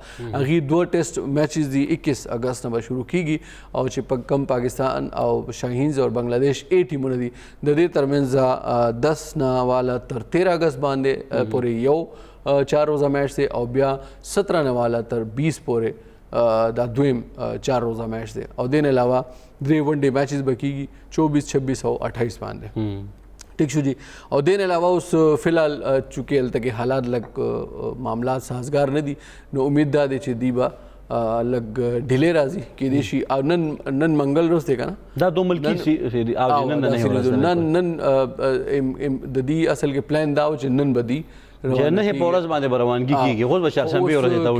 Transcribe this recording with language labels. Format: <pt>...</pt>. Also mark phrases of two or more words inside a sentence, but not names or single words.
<ps>هغې 2</ps> <en>test matches</en> <ps>دي 21 اګست نه به شروع کېږي او چې کم پاکستان او شاهینز او بنگلادیش ټیمونه دي د دې ترمنځ 10 نه والا تر 13 اګست باندې پورې یو 4 روزه میچ دی او بیا 17 نه والا تر 20 پورې دا دویم 4 روزه میچ دی. او دین علاوه 3</ps> <en>one day matches</en> <ps>به کېږي 24, 26 او 28 باندې ٹھیک شو جی.</ps> <ur>اور دین علاوہ اس فی الحال</ur> <ps>چونکہ هلته کې حالات لږ معاملات سازگار نه دي نو امید دا دی چې دی به لږ ډیلې راځي کېدای شي. او نن منګل ورځ دی که نه دا 2 ملکي نن د دې اصل کې پلان دا و چې نن به دی نه په ورځ باندې به روانګي کېږي خو به چهارشنبې ورځې ته</ps>